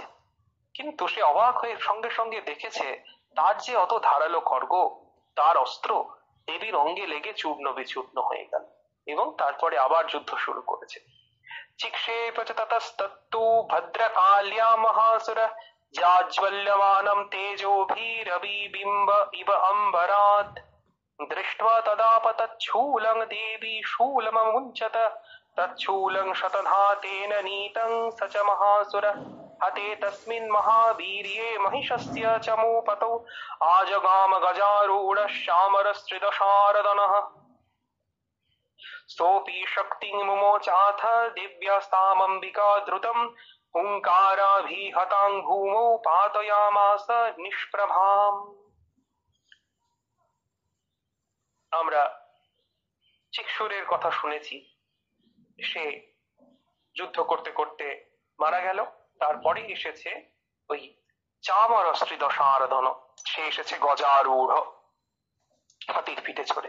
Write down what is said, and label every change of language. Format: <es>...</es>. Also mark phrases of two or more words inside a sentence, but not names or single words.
<bn>কিন্তু সে অবাক হয়ে সঙ্গে সঙ্গে দেখেছে তার যে অত ধারালো খড়গ, তার অস্ত্র দেবীর অঙ্গে লেগে চূর্ণ বিচূর্ণ হয়ে গেল এবং তারপরে আবার যুদ্ধ শুরু করেছে।</bn> <sa>চিক্ষেপ চ ততস্তত্তু ভদ্রকাল্যা মহাসুর জাজ্বল্যমানম তেজোভিরবিবিম্ব ইব অম্বরাৎ দৃष्ट्वा तदापतच्छूलं देवी शूलममुञ्चत तच्छूलं शतधातेन नीतं स च महासुर हते तस्मिन् महावीर्ये महिषस्य चमूपतौ आजगाम गजारूढः श्यामरस्त्रिदशारदनः सोऽपि शक्तिं मुमोचाथ दिव्यस्तामम्बिका द्रुतं हुङ्काराभिहतां भूमौ पातयामास निष्प्रभाम्।</sa> <bn>আমরা চিক্ষুরের কথা শুনেছি, সে যুদ্ধ করতে করতে মারা গেল। তারপরে এসেছে ওই চামরস্ত্রী দশারধন, সে এসেছে গজারূঢ় হাতির পিঠে চড়ে।</bn>